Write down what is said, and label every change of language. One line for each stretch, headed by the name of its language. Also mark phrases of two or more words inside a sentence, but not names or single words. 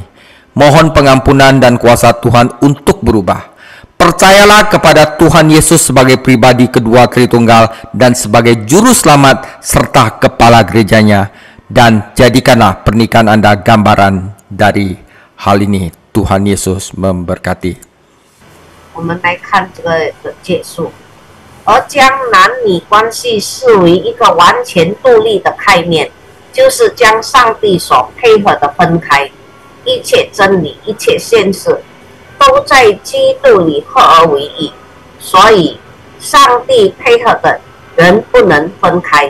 Indonesian: Mohon pengampunan dan kuasa Tuhan untuk berubah. Percayalah kepada Tuhan Yesus sebagai pribadi kedua Tritunggal dan sebagai juru selamat serta kepala gerejanya, dan jadikanlah pernikahan Anda gambaran dari hal ini. Tuhan Yesus memberkati.
Chinese: 我们来看这个的结束，而将男女关系视为一个完全独立的概念，就是将上帝所配合的分开，一切真理、一切现实都在基督里合而为一，所以上帝配合的人不能分开。